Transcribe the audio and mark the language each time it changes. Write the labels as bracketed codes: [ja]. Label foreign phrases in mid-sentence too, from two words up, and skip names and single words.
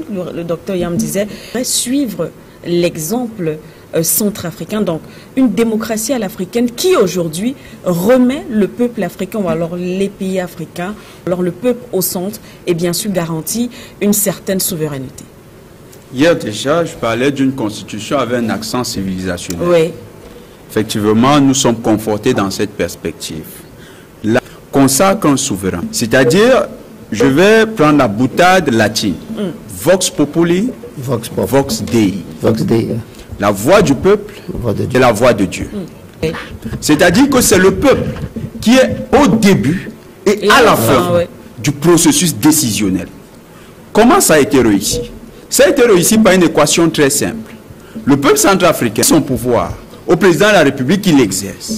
[fr] Le docteur Yam disait, suivre l'exemple centrafricain, donc une démocratie à l'africaine qui aujourd'hui remet le peuple africain ou alors les pays africains, alors le peuple au centre et bien sûr garantit une certaine souveraineté. Hier déjà, je parlais d'une constitution avec un accent civilisationnel. Oui. Effectivement, nous sommes confortés dans cette perspective. La consacre un souverain. C'est-à-dire, je vais prendre la boutade latine. [la] Vox populi, Vox Pop. vox dei. Vox Dei. [fr] La voix du peuple Voix de et Dieu. la voix de Dieu. Oui. C'est-à-dire que c'est le peuple qui est au début et à la fin ouais. du processus décisionnel. Comment ça a été réussi? Ça a été réussi par une équation très simple. Le peuple centrafricain, son pouvoir, au président de la République, il l'exerce.